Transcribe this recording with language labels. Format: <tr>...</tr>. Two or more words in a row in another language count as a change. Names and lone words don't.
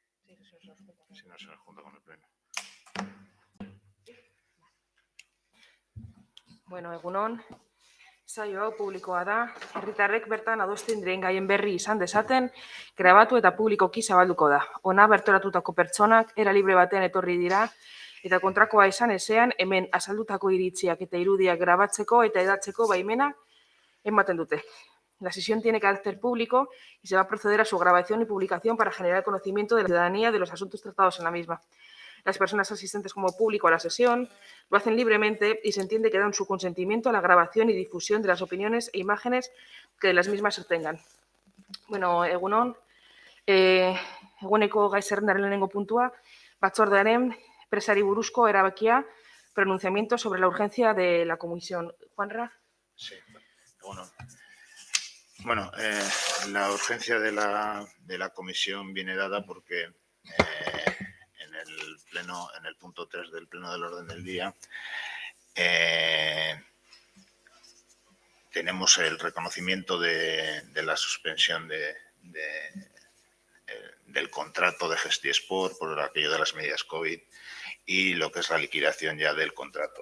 <es>Si no se nos junta con el pleno.</es> <eu>Bueno, egunon, saio hau publikoa da, herritarrek bertan adosten diren gaien berri izan dezaten, grabatu eta publikoki zabalduko da. Hona bertoratutako pertsonak era libre batean etorri dira, eta kontrakoa izan ezean, hemen azaldutako iritziak eta irudiak grabatzeko eta edatzeko baimena ematen dute.</eu> <es>La sesión tiene carácter público y se va a proceder a su grabación y publicación para generar conocimiento de la ciudadanía de los asuntos tratados en la misma. Las personas asistentes como público a la sesión lo hacen libremente y se entiende que dan su consentimiento a la grabación y difusión de las opiniones e imágenes que de las mismas se obtengan.</es> <eu>Bueno, egunon, eguneko gai zerrendaren lehenengo puntua, batzordearen presari buruzko erabakia,</eu> <es>pronunciamiento sobre la urgencia de la comisión. Juanra. Sí, bueno, la urgencia de la comisión viene dada porque en el punto 3 del pleno del orden del día tenemos el reconocimiento de la suspensión del contrato de Gestiesport por aquello de las medidas COVID y lo que es la liquidación ya del contrato.</es>